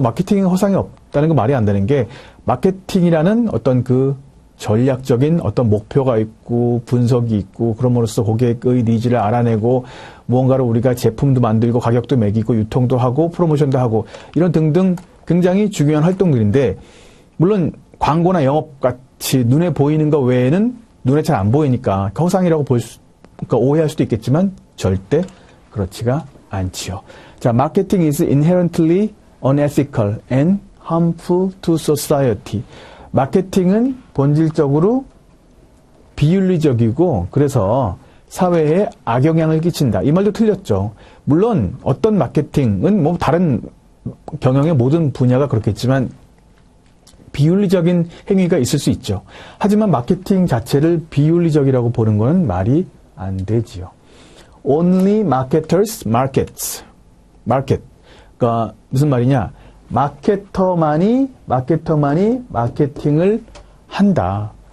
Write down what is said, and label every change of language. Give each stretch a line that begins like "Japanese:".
Korean: 마케팅은 허상이 없다는 건 말이 안 되는 게, 마케팅이라는 어떤 전략적인 어떤 목표가 있고, 분석이 있고, 그럼으로써 고객의 니즈를 알아내고, 무언가를 우리가 제품도 만들고, 가격도 매기고, 유통도 하고, 프로모션도 하고, 이런 등등 굉장히 중요한 활동들인데, 물론, 광고나 영업같이 눈에 보이는 것 외에는 눈에 잘 안 보이니까 허상이라고 그러니까 오해할 수도 있겠지만 절대 그렇지가 않지요.
English: 자, marketing is inherently unethical and harmful to society.
Korean: 마케팅은 본질적으로 비윤리적이고 그래서 사회에 악영향을 끼친다. 이 말도 틀렸죠. 물론 어떤 마케팅은 다른 경영의 모든 분야가 그렇겠지만 비윤리적인 행위가 있을 수 있죠. 하지만 마케팅 자체를 비윤리적이라고 보는 것은 말이 안 되지요.
English: Only marketers markets.
Korean: market. 그러니까 무슨 말이냐? 마케터만이 마케팅을 한다.